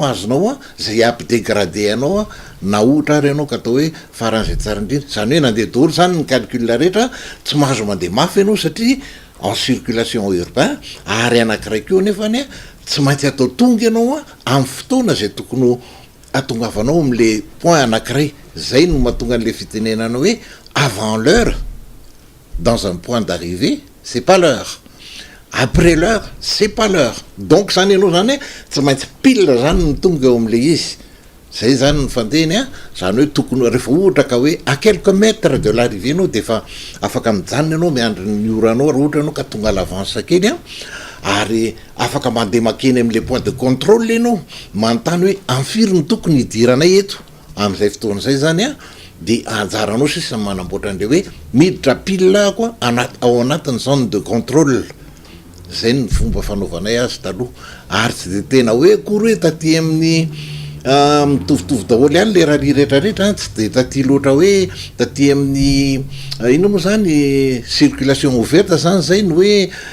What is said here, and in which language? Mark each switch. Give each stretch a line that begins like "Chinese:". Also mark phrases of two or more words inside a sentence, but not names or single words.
Malagasy: azonao zay ampidégradé anao na ohatra ary ianao ka atao hoe faran'izay tsara indrindra zany hoe nandeha daholo zany ny calcul rehetra tsy mahazo mandeha mafy ianao satria
French: en circulation urbain
Malagasy: ary anakiray keo nefany tsy maintsy atao tonga ianao amin'ny fotoana zay tokony atongavanao am'le point anakiray zay no mahatonga an'le fitenenana hoe
French: avant l'heure dans un point d'arrivée c'est pas l'heure après l'heure c'est pas l'heure donc
Malagasy: zany ianao zany tsy maintsy pile zany ny tonga eo am'le izy zay zany ny fandehany zany hoe tokony rehefa ohatra ka hoe
French: à quelques mètres de l'arrivée
Malagasy: anao de fa afaka mijanona ianao miandry ny oranao raha ohatra ianao ka tonga l'avance kely ary afaka mandeha makeny am'le
French: point de contrôle
Malagasy: ianao manontany hoe amfiry ny tokony hidiranay eto am'izay fotoana zay zany de anjaranao sisa manamboatra an'le hoe miditra pile koa ao anatin'ny
French: zone de contrôle
Malagasy: zay ny fomba fanaovanay azy taloha ary tsy de tena hoe akory hoe taty amin'ny mitovitovy daholo ihany le rallye rehetrarehetra tsy de taty loatra hoe taty amin'ny ino moa zany
French: circulation ouverte
Malagasy: zany zay no hoe